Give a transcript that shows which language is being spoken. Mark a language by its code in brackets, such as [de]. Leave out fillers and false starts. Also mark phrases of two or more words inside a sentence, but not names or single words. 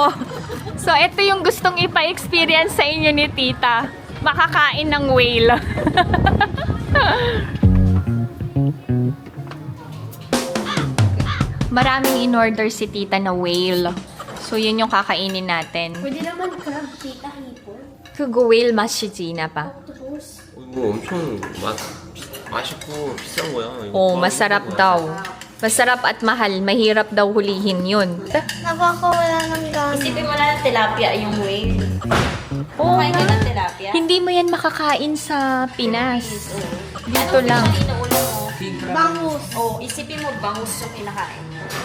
[tl] So, ito yung gustong ipa-experience sa inyo ni Tita. Makakain ng whale. Maraming in-order si Tita na whale. So, yun yung kakainin natin. Pwede naman crab, tita, hipon. [ko] 그거 whale 맛이 지나 봐. Octopus. 이거 엄청 맛있고 비싼 거야. 이거 Oh, 구하기 [tl] masarap [ko] 힘든 거야. [tl] daw. Masarap at mahal. Mahirap daw hulihin yun. Nakakawala ng gana. Isipin mo na ng tilapia yung wave. Oo Kumain ka nga. ng tilapia? Hindi mo yan makakain sa Pinas. Dito lang. Ano yung inuulo mo? Bangus. Oh, isipin mo bangus yung kinakain mo.